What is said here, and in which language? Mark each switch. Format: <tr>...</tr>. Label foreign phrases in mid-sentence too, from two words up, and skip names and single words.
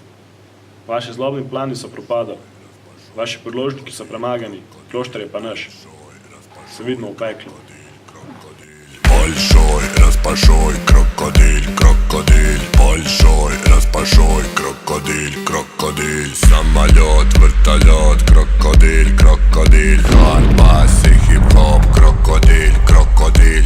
<sl>Vaši zlobni plani so propadali. Vaši podložniki so premagani, klošter je pa naš. Se vidimo v peklu.</sl> <ru>Большой, распашой, крокодиль, крокодиль. Большой, распашой, крокодиль, крокодиль. Самолет, вертолет, крокодиль, крокодиль. Хардбасы, хип-хоп, крокодиль, крокодиль.</ru>